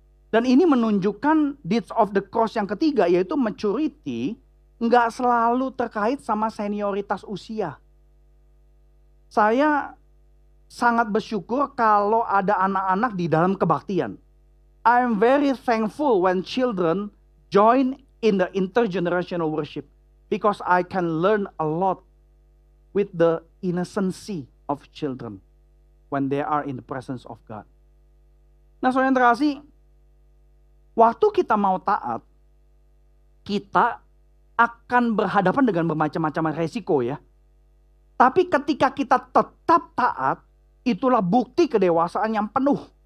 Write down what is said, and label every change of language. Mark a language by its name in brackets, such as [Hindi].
[Indonesian] Dan ini menunjukkan deeds of the cross yang ketiga, yaitu maturity, nggak selalu terkait sama senioritas usia. Saya sangat bersyukur kalau ada anak-anak di dalam kebaktian. [English] I am very thankful when children join in the intergenerational worship because I can learn a lot with the innocency of children when they are in the presence of God. [Indonesian] Nah, saudara yang terkasih, waktu kita mau taat, kita akan berhadapan dengan bermacam-macam resiko ya. Tapi ketika kita tetap taat, itulah bukti kedewasaan yang penuh.